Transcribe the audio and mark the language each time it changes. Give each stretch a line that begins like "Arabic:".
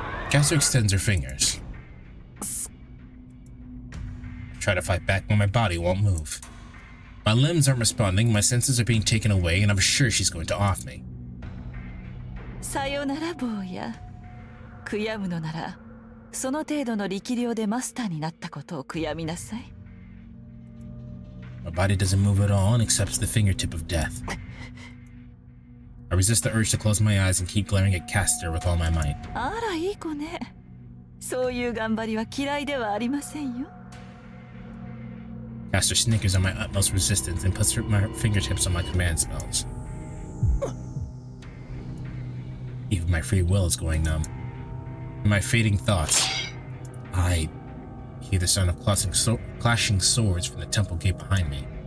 English: Caster extends her fingers. I try to fight back, but my body won't move. My limbs aren't responding, my senses are being taken away, and I'm sure she's going to off me.
Japanese: さよなら坊や。悔やむのなら、その程度の力量でマスターになったことを悔やみなさい。
English: My body doesn't move at all and accepts the fingertip of death. I resist the urge to close my eyes and keep glaring at Caster with all my might.
Japanese: あら、いい子ね。そういう頑張りは嫌いではありませんよ。
English: Caster snickers on my utmost resistance and puts my fingertips on my command spells. Even my free will is going numb. In my fading thoughts, I hear the sound of clashing swords from the temple gate behind me.